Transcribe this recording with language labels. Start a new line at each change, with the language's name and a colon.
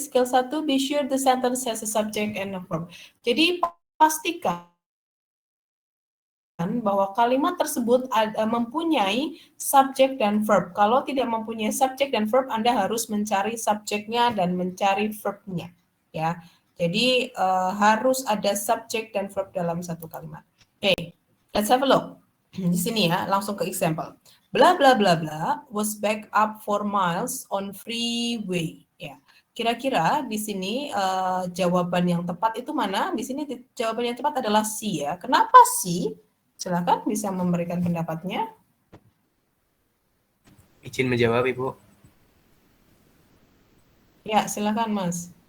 English: Skill 1, be sure the sentence has a subject and a verb.
Indonesian: Jadi, pastikan bahwa kalimat tersebut mempunyai subjek dan verb. Kalau tidak mempunyai subjek dan verb, Anda harus mencari subjeknya dan mencari verbnya. Ya, jadi harus ada subjek dan verb dalam satu kalimat. Oke,
English: let's have a look.
Indonesian: Di sini ya, langsung ke example.
English: Bla bla bla bla was back up 4 miles on freeway.
Indonesian: Ya, kira-kira di sini jawaban yang tepat itu mana? Di sini jawaban yang tepat adalah C ya. Kenapa C? Silakan bisa memberikan pendapatnya. Izin menjawab, Ibu. Ya, silakan Mas.